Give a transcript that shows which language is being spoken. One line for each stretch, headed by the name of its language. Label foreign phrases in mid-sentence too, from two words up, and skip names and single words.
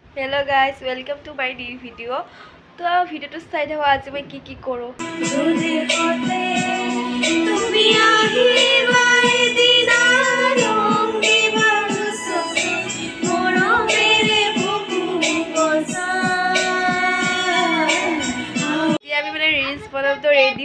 English: Hello guys, welcome to my new video.
Hindi: तो वीडियो तो
Assamese: চাই থাকো আজি মই কি কৰো। আমি মানে রিলস বনাম তো রেডি।